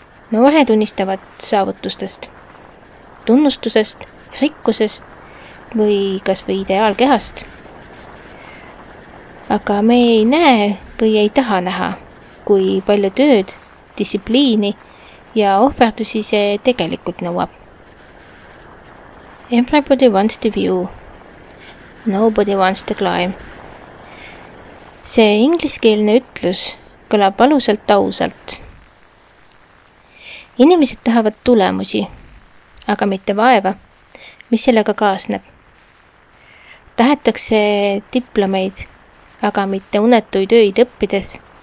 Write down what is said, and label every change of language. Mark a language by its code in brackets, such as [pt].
[et] Noored unistavad saavutustest, tunnustusest, rikkusest või kas või ideaalkehast. Aga me ei näe või ei taha näha, kui palju tööd, distsipliini ja ohverdusi see tegelikult nõuab. [en] Everybody wants to view, nobody wants to climb. [et] See ingliskeelne ütlus kõlab valusalt ausalt. Inimesed tahavad tulemusi, aga mitte vaeva, mis sellega kaasneb. Tahetakse diplomeid, aga mitte unetuid öid õppides.